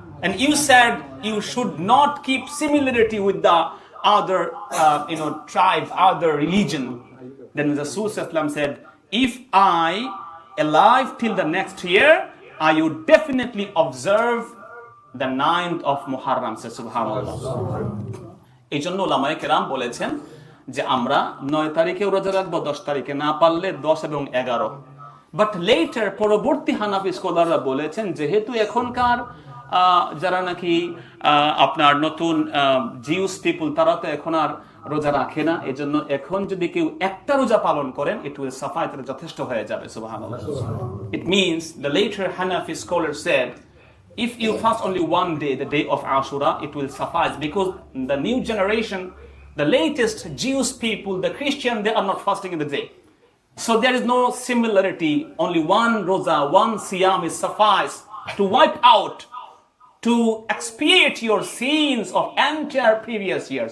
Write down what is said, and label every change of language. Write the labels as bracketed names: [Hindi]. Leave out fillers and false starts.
[English] And you said you should not keep similarity with the other tribe, other religion. Then the Rasul said, if I alive till the next year, I would definitely observe the 9th of Muharram. [Arabic] Subhanallah. [Bangla] এই জন্য উলামায়ে কেরাম বলেছেন যে আমরা 9 তারিখেও রোজা রাখবো, 10 তারিখে না পারলে 10 এবং 11। [English] but later [Bangla] পরবর্তী হানাফি স্কলাররা বলেছেন, যেহেতু এখনকার যারা নাকি আপনার নতুন [English] Jews people, [Bangla] তারা তো এখন আর রোজা রাখে না, এজন্য এখন যদি কেউ একটা রোজা পালন করেন, [English] it will suffice, [Bangla] এটা যথেষ্ট হয়ে যাবে। [Arabic] সুবহানাল্লাহ। [English] It means the later Hanafi scholar said, if you fast only one day, the day of Ashura, it will suffice, because the new generation, the latest Jewish people, the Christian, they are not fasting in the day. So there is no similarity. Only one roza, one siyam is suffice to wipe out, to expiate your sins of entire previous year.